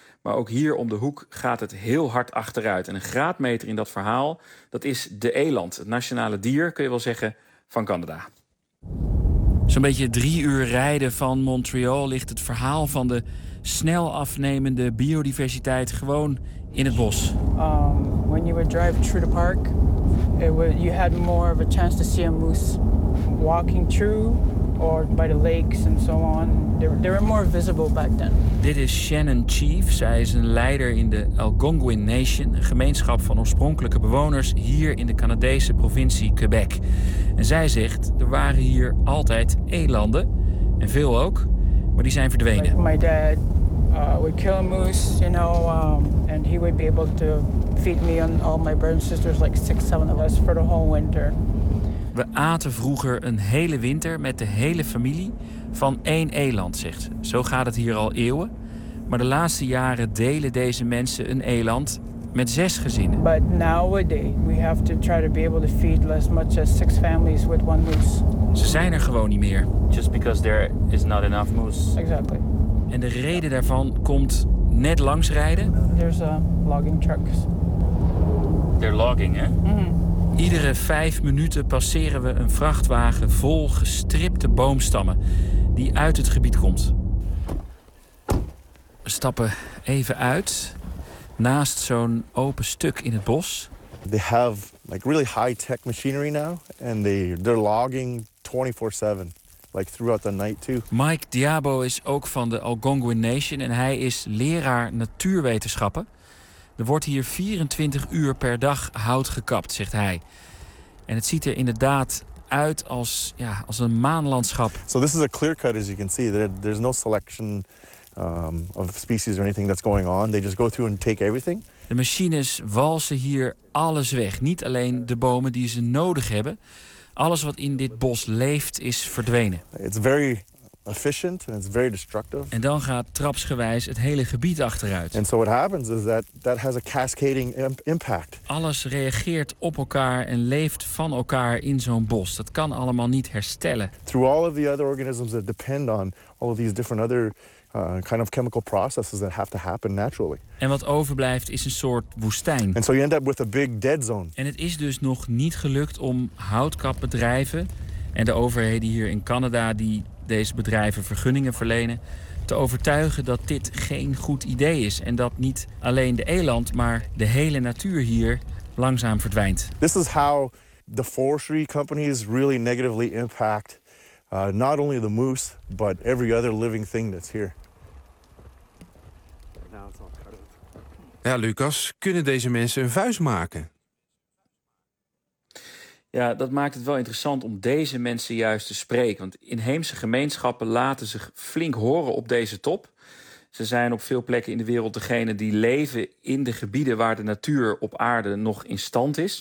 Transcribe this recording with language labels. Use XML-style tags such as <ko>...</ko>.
<nl>Maar ook hier om de hoek gaat het heel hard achteruit. En een graadmeter in dat verhaal, dat is de eland. Het nationale dier, kun je wel zeggen, van Canada. Zo'n beetje 3 uur rijden van Montreal ligt het verhaal van de snel afnemende biodiversiteit gewoon in het bos.</nl> <en>When you would drive through the park, you had more of a chance to see a moose walking through or by the lakes and so on. They were more visible back then.</en> <nl>Dit is Shannon Chief. Zij is een leider in de Algonquin Nation, een gemeenschap van oorspronkelijke bewoners hier in de Canadese provincie Quebec. En zij zegt, er waren hier altijd elanden, en veel ook, maar die zijn verdwenen.</nl> <en>Like my dad would kill a moose, you know, and he would be able to feed me on all my brothers and sisters, like 6-7 of us, for the whole winter.</en> <nl>We aten vroeger een hele winter met de hele familie van één eland, zegt ze. Zo gaat het hier al eeuwen. Maar de laatste jaren delen deze mensen een eland met 6 gezinnen.</nl> <en>But nowadays we have to try to be able to feed as much as 6 families with one moose.</en> <nl>Ze zijn er gewoon niet meer.</nl> <en>Just because there is not enough moose. Exactly.</en> <nl>En de reden daarvan komt net langs rijden.</nl> <en>There's a logging trucks. They're logging, hè? Mm-hmm.</en> <nl>Iedere 5 minuten passeren we een vrachtwagen vol gestripte boomstammen die uit het gebied komt. We stappen even uit naast zo'n open stuk in het bos.</nl> <en>They have like really high-tech machinery now and they're logging 24/7. Like throughout the night too.</en> <nl>Mike Diabo is ook van de Algonquin Nation en hij is leraar natuurwetenschappen. Er wordt hier 24 uur per dag hout gekapt, zegt hij. En het ziet er inderdaad uit als, ja, als een maanlandschap.</nl> <en>So this is a clear cut, as you can see. There's no selection of species or anything that's going on. They just go through and take everything.</en> <nl>De machines walsen hier alles weg. Niet alleen de bomen die ze nodig hebben. Alles wat in dit bos leeft is verdwenen.</nl> <en>It's very efficient and it's very destructive.</en> <nl>En dan gaat trapsgewijs het hele gebied achteruit.</nl> <en>And so what happens is that has a cascading impact.</en> <nl>Alles reageert op elkaar en leeft van elkaar in zo'n bos. Dat kan allemaal niet herstellen.</nl> <en>Through all of the other organisms that depend on all of these different other kind of chemical processes that have to happen naturally.</en> <nl>En wat overblijft is een soort woestijn.</nl> <en>And so you end up with a big dead zone.</en> <nl>En het is dus nog niet gelukt om houtkapbedrijven en de overheden hier in Canada die deze bedrijven vergunningen verlenen te overtuigen dat dit geen goed idee is en dat niet alleen de eland maar de hele natuur hier langzaam verdwijnt.</nl> <en>This is how the forestry companies really negatively impact not only the moose but every other living thing that's here.</en> <nl>Ja, Lucas, kunnen deze mensen een vuist maken? Ja, dat maakt het wel interessant om deze mensen juist te spreken. Want inheemse gemeenschappen laten zich flink horen op deze top. Ze zijn op veel plekken in de wereld degene die leven in de gebieden waar de natuur op aarde nog in stand is.</nl>